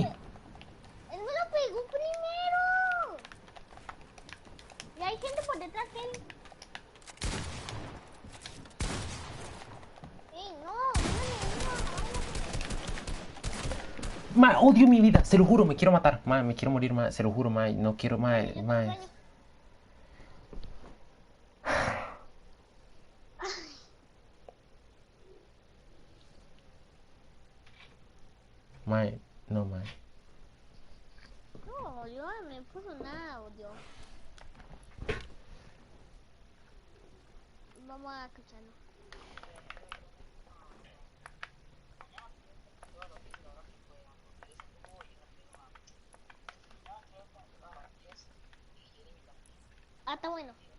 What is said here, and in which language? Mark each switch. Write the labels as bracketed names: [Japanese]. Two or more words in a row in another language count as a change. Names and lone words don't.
[Spanish] Él me lo pegó primero. Y hay gente por detrás de él. Ey, no, Ma, odio mi vida, se lo juro, me quiero matar. Ma, me quiero morir, ma, se lo juro, ma, no quiero, ma, ma. Ma, no, ma. no, yo no me puso nada, odio. Vamos a escucharlo. Ah, está bueno.